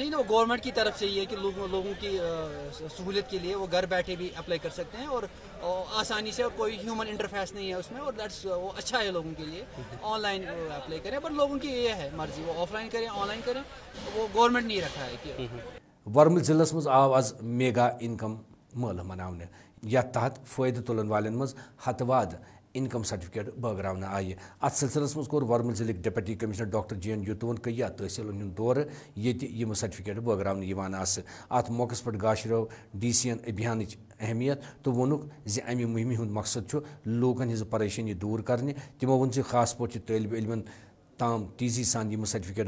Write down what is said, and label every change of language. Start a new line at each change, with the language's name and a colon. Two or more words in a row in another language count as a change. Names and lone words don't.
Hindi: नहीं ना, गवर्नमेंट की तरफ से ये कि लोगों की सहूलियत के लिए वो घर बैठे भी अप्लाई कर सकते हैं और आसानी से, और कोई
English: human interface
Hindi: नहीं है उसमें और दैट्स वो अच्छा है लोगों के लिए।
English: online apply
Hindi: करें पर लोगों की ये है मर्जी, वो ऑफलाइन करें ऑनलाइन करें, वो गवर्नमेंट नहीं रखा है कि।
Kashmiri: वर्मल जिलस मज आव आज मेगा इनकम मेला मनाने یتھ تحت فائدہ تلن والن مز ہتہٕ واد انکم سرٹیفکیٹ بٲگراونہٕ آیہِ اتھ سلسلس منٛز کوٚر ورمل ضلعٕکۍ ڈپٹی کمشنر ڈاکٹر جی این یوتون کیا تحصیلن ہُنٛد دورٕ ییٚتہِ یِم سرٹیفکیٹ بٲگراونہٕ یِوان آسہٕ اتھ موقعس پٮ۪ٹھ گاشرٲو ڈی سی یَن ابھیانٕچ اہمیت تہٕ ووٚنُکھ زِ امہِ مُہمہِ ہُنٛد مقصد چھُ لوٗکن ہٕنٛزٕ پریشٲنی دوٗر کرنہِ تِمو ووٚن زِ خاص پٲٹھۍ چھِ طٲلبہِ علمن تام تیزی سان یِم سرٹیفکیٹ